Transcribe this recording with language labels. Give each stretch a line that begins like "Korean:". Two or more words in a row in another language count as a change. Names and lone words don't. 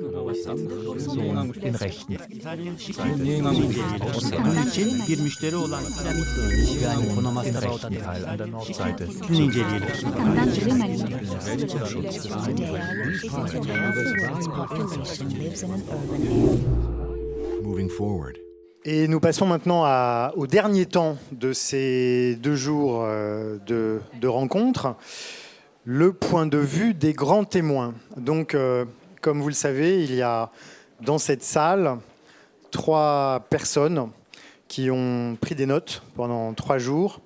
German: in Rechten.
Turkish: bir müşteri olan
German: Yani im rechten Teil an der Nordseite.
English: Moving forward.
French: Et nous passons maintenant au dernier temps de ces 2 jours de rencontre, le point de vue des grands témoins. Donc, comme vous le savez, il y a dans cette salle 3 personnes qui ont pris des notes pendant 3 jours.